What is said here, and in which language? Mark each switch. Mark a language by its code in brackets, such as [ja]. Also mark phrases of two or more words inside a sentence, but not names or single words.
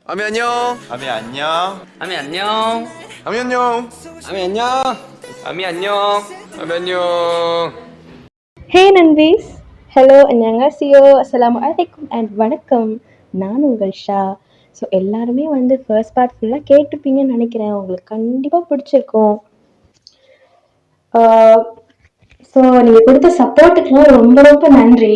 [ko] 아미 안녕. 아미 안녕. 아미 안녕. 아미 안녕. 아미 안녕. 아미 안녕. 아미 안녕. [ta] ஹே நண்பீஸ், ஹலோ அன்னyeonghaseyo, [ar] السلام عليكم [ta] அண்ட் வணக்கம். நான் உங்கள் ஷா. ஸோ எல்லாருமே [en] first part [ta] ஃபுல்லாக கேட்டுப்பீங்கன்னு நினைக்கிறேன். உங்களுக்கு கண்டிப்பாக பிடிச்சிருக்கும். ஸோ நீங்கள் கொடுத்த சப்போர்ட்டுக்குலாம் ரொம்ப ரொம்ப நன்றி.